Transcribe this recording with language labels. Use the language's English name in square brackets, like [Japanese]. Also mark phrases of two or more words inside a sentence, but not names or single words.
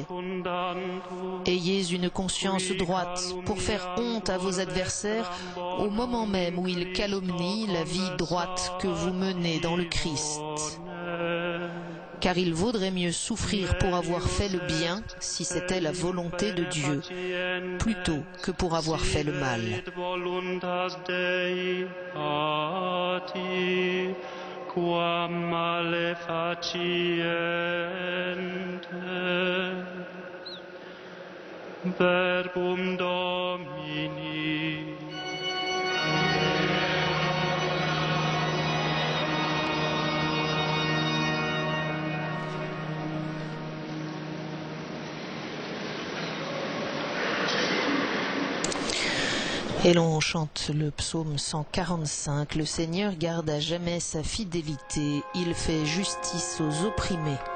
[French] Ayez une conscience droite pour faire honte à vos adversaires au moment même où ils calomnient la vie droite que vous menez dans le Christ. Car il vaudrait mieux souffrir pour avoir fait le bien, si c'était la volonté de Dieu, plutôt que pour avoir fait le mal. [Latin] Verbum Domini. [French] Et l'on chante le psaume 145, le Seigneur garde à jamais sa fidélité, il fait justice aux opprimés.